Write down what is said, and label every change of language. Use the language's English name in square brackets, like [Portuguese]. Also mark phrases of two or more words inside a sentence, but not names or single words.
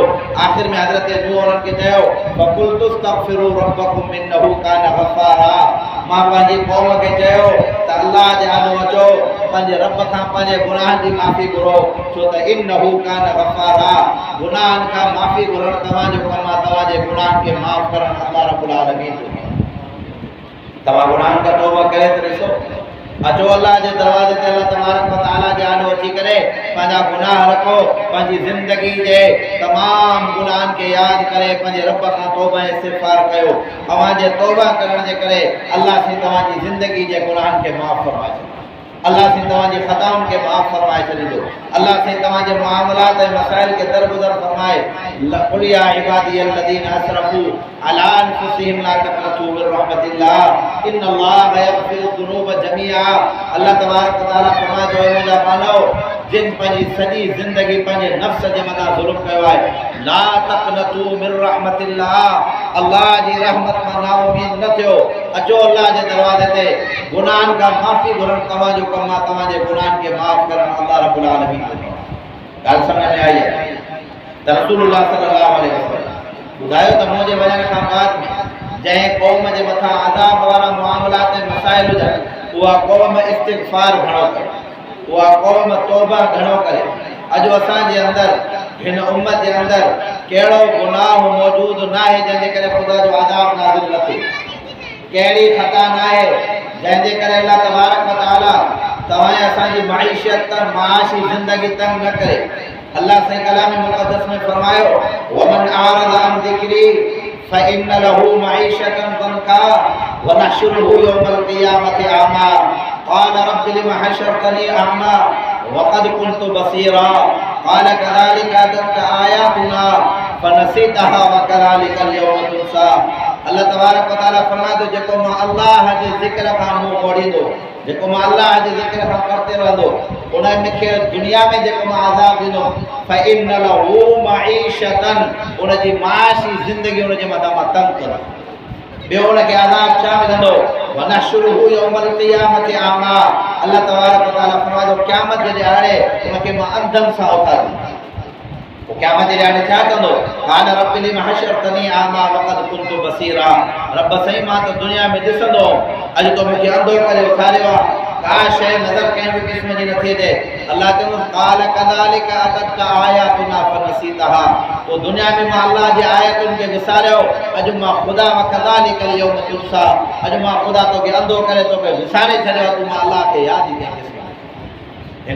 [Sindhi] आख़िर में हज़रत नूह उन्हनि खे चयो [Arabic] فقلت استغفروا ربكم إنه كان غفارا, [Sindhi] मां पंहिंजी क़ौम खे चयो त अल्लाह जे आॾो अचो, पंहिंजे रब खां पंहिंजे गुनाहनि जी माफ़ी घुरो, छो त [Arabic] إنه كان غفارا, [Sindhi] गुनाहनि खां माफ़ी घुरणु तव्हांजो कमु आहे, तव्हांजे गुनाहनि खे माफ़ करणु अल्लाह [Arabic] رب العالمين [Sindhi] जो कमु आहे। तव्हां गुनाहनि खां तौबा करे त ॾिसो, अचो अल्लाह जे दरवाज़े ते, अल्लाह [Arabic] تبارك وتعالى [Sindhi] जे आॾो अची करे पंहिंजा गुनाह रखो, पंहिंजी ज़िंदगी जे तमामु गुनाहनि खे यादि करे पंहिंजे रब खां तौबा ऐं इस्तिग़फ़ार कयो। अव्हां जे तौबा करण जे करे अल्लाह से तव्हांजी ज़िंदगी जे गुनाहनि खे माफ़ फरमाए छॾींदो, अल्लाह से तव्हांजी ख़ताउनि खे माफ़ फरमाए छॾींदो, अल्लाह से तव्हांजे मामलात ऐं मसाइल खे दरगुदर फरमाए। [Arabic] قل يا عبادي الذين أسرفوا على أنفسهم لا تقنطوا من رحمة الله إن الله يغفر الذنوب جميعا. [Sindhi] अल्लाह [Arabic] تبارك وتعالى [Sindhi] फरमाए थो, मुंहिंजा मानव जिन पंहिंजी सॼी ज़िंदगी पंहिंजे नफ़्स जे मथां ज़ुल्म कयो आहे, [Arabic] لا تقنطوا من رحمة الله, [Sindhi] अल्लाह जी रहमत मां नाउमीद न थियो। अचो अल्लाह जे दरवाज़े ते, गुनाहनि खां माफ़ी घुरणु तव्हांजो कमु आहे, तव्हांजे गुनाहनि खे माफ़ करणु अल्लाह [Arabic] رب العالمين [Sindhi] जो कमु आहे। ॻाल्हि सम्झ में आई आहे? त रसूलुल्लाह [Arabic] صلى الله عليه وسلم [Sindhi] ॿुधायो त मुंहिंजे वञण खां बाद में जंहिं क़ौम जे मथां अज़ाब वारा मामलात ऐं मसाइल हुजनि, उहा क़ौम इस्तिग़फ़ार घणो करे, उहा क़ौम तौबा घणो करे। अॼु असांजे अंदरि, हिन उम्मत जे अंदरि कहिड़ो गुनाह मौजूदु न आहे जंहिंजे करे ख़ुदा जो अज़ाब नाज़िल न थिए, कहिड़ी ख़ता न आहे जंहिंजे करे अल्लाह [Arabic] تبارك وتعالى [Sindhi] तव्हां असांजी माइशत माशी ज़िंदगी तंग न करे। अल्लाह से कलाम मुक़द्दस में फरमायो, [Arabic] ومن أعرض عن ذكري فإن له معيشة ضنكا ونحشره يوم القيامة أعمى قال رب لم حشرتني أعمى وقد كنت بصيرا قال كذلك أتتك آياتنا فنسيتها وكذلك اليوم تنسى. [Sindhi] अल्लाह [Arabic] تبارك وتعالى [Sindhi] फरमाए थो, जेको मां अल्लाह जे ज़िक्र खां मुंहुं मोड़ींदो, जेको मां अल्लाह जे ज़िक्र खां करते रहंदो, उन खे दुनिया में जेको मां अज़ाब ॾींदो, [Arabic] فإن له معيشة, [Sindhi] उन जी माशी ज़िंदगी उन जे मथां मां तंग कंदो। ॿियो उनखे अज़ाब छा मिलंदो, [Arabic] ونحشره يوم القيامة أعمى. [Sindhi] अल्लाह [Arabic] تبارك وتعالى [Sindhi] फरमाए थो, क़यामत जे ॾियारे उनखे मां अंधनि सां उथारींदुमि। क़यामत जे ॾींहुं छा कंदो? [Arabic] قال رب لم حشرتني أعمى وقد كنت بصيرا. [Sindhi] रब सही मां त दुनिया में ॾिसंदो, अॼु तो मूंखे अंधो करे उथारियो आहे, का शइ नज़र कंहिं बि क़िस्म जी नथी अचे। अल्लाह चवंदो [Arabic] قال كذلك أتتك آياتنا فنسيتها. [Sindhi] तो दुनिया में मां अल्लाह जे आयतुनि खे विसारियो, अॼु मां ख़ुदा [Arabic] وكذلك اليوم تنسى, [Sindhi] अॼु मां ख़ुदा तोखे अंधो करे तोखे विसारे छॾियो, तूं मां अल्लाह खे यादि ई कंहिं क़िस्म जी।